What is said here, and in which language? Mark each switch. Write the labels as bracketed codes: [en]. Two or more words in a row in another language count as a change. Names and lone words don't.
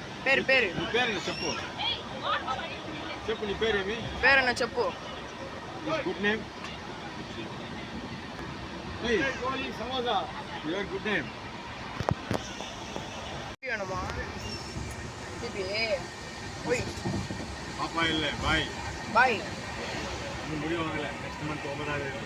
[te] పేరు పేరు నీ పేరు என்ன చెప్పు చెప్పు నీ పేరేమి పేరన్నా చెప్పు. [en] good name please samosa your good name [ta] வேணுமா பிபி போய் பாப்பா இல்ல பாய் பாய். இன்னும் முடிவு வாங்கல [en] next month [ta] 9ஆம் தேதி